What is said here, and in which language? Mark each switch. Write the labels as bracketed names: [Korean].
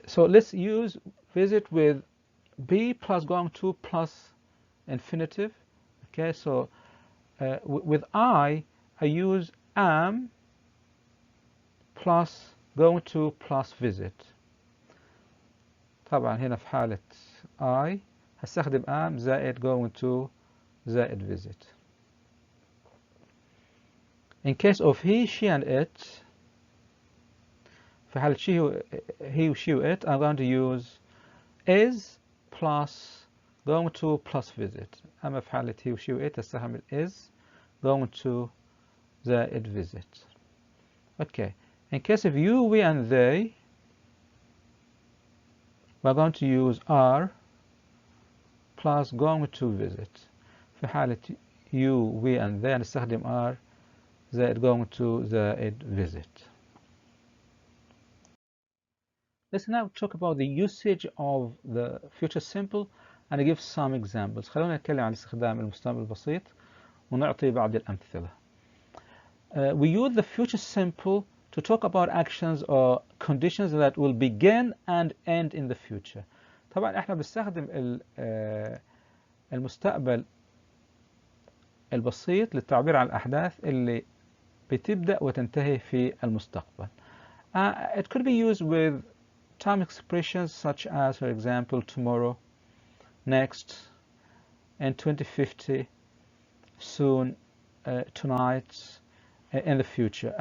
[English] So let's use visit with be plus going to plus infinitive. Okay. So with I use am plus going to plus visit. [Arabic] طبعا هنا في حالة I هستخدم am زائد going to زائد visit. [English] In case of he, she, and it, [Arabic] في حالة [English] he, she, it, I'm going to use is plus going to plus visit. [Arabic] أما في حالة he, she, it أستخدم is going to زائد visit. Okay. [English] In case of you, we, and they, we're going to use are plus going to visit. [Arabic] في حالة you, we, and they نستخدم are زائد going to زائد visit. [English] Let's now talk about the usage of the future simple and give some examples. [Arabic] خلونا نتكلم عن استخدام المستقبل البسيط ونعطي بعض الأمثلة. [English] We use the future simple to talk about actions or conditions that will begin and end in the future. [Arabic] طبعا احنا بنستخدم المستقبل البسيط للتعبير عن الأحداث اللي بتبدأ وتنتهي في المستقبل. [English] It could be used with time expressions such as, for example, tomorrow, next, in 2050, soon, tonight, in the future.